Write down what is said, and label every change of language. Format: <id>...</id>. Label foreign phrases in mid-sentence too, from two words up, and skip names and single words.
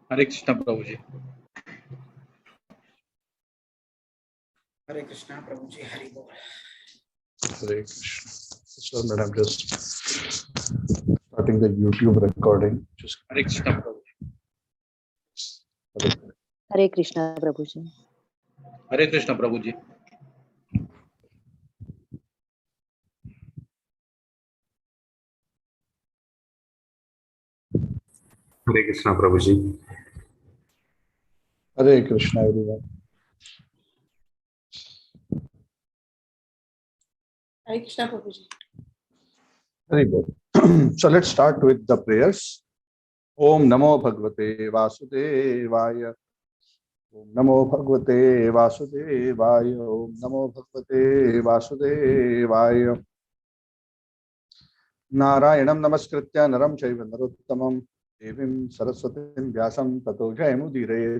<hi>हरे कृष्णा प्रभु जी। हरे कृष्णा प्रभु जी, हरि बोल। हरे कृष्णा.</hi> <en>So, madam, just starting the YouTube recording. Just</en> <hi>हरे कृष्णा प्रभु जी। हरे कृष्णा प्रभु जी। हरे कृष्णा प्रभु जी। हरे कृष्णा प्रभु जी। हरे कृष्णा,</hi> <en>everyone.</en> <hi>हरे कृष्णा प्रभु जी।</hi> <en>Very good. So let's start with the prayers.</en> <sa>ॐ नमो भगवते वासुदेवाय. ॐ नमो भगवते वासुदेवाय. ॐ नमो भगवते वासुदेवाय. नारायणं नमस्कृत्य नरं चैव नरोत्तमम् देवीं सरस्वतीं व्यासं ततो जयमुदीरे.</sa>